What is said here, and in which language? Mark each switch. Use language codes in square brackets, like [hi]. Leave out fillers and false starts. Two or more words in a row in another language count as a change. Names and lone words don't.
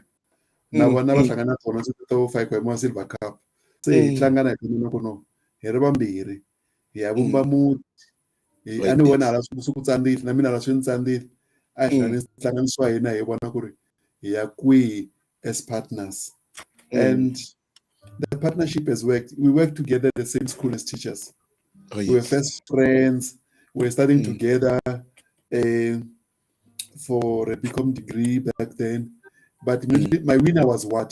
[ts] Na vona va hlangana na tona swi ta vo fayeka hi ma-silver cup. Se hi hlangana hi kumina ku no hi ri vambirhi hi ya vumba muti. A ni vona hala swi ku tsandzile na mina hala swi ni tsandzile. A hi hlanganisiwa hina hi vona ku ri hi ya kwihi [en] as partners. And the partnership has worked. We work together at the same school as teachers. Oh, yes. We were first friends. We were studying together for a BCom degree back then. But my winner was what?